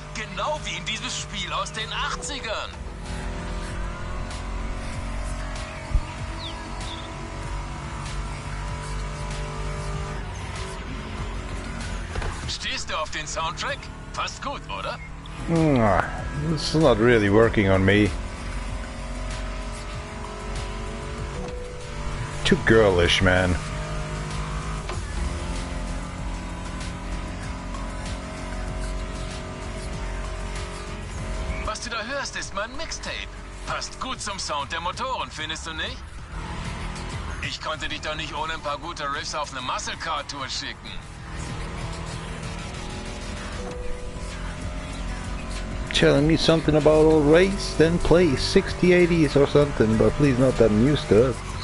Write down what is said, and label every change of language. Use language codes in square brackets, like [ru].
[de] Genau wie in diesem Spiel aus den 80ern. Stehst du auf den Soundtrack? Passt gut, oder? [en] This is not really working on me. Too girlish, man. [de] Was du da hörst, ist mein Mixtape. Passt gut zum Sound der Motoren, findest du nicht? Ich konnte dich doch nicht ohne ein paar gute Riffs auf eine Muscle Car Tour schicken. [en] Telling me something about old race, then play 6080s or something, but please not that new stuff.